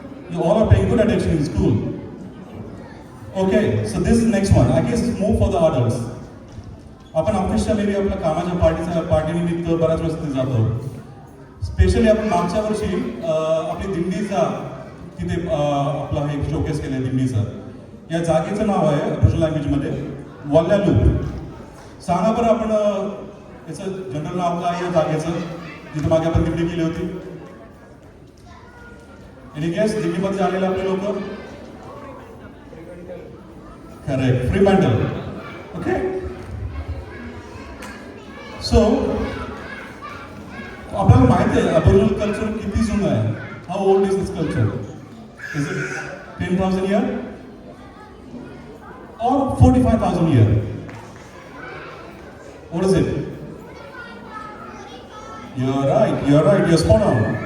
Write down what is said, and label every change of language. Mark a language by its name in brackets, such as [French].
[English] You all are paying good attention in school. Okay, so this is next one. I guess it's more for the adults. [Marathi] आपण officially आपल्या कामाच्या पार्टीनिमित्त बऱ्याच वेळेस तिथे जातो. Specially आपण मागच्या वर्षी आपली दिंडीचा तिथे आपला हे शोकेस केलं दिंडीचं. या जागेचं नाव आहे अबोरिजिनल लँग्वेजमध्ये वॉल्लालूप. सांगा बरं आपण याचं जनरल नाव काय या जागेचं, जिथे मागे आपण दिंडी केली होती? Any guess? दिल्लीमध्ये आलेले आपले लोक? करेक्ट, फ्रीमंटल. ओके, सो आपल्याला माहिती आहे अबोरिजिनल कल्चर किती जुनं आहे. [English] How old is this culture? Is it 10,000 years or 45,000 years? What is it? You're right, you're spot on.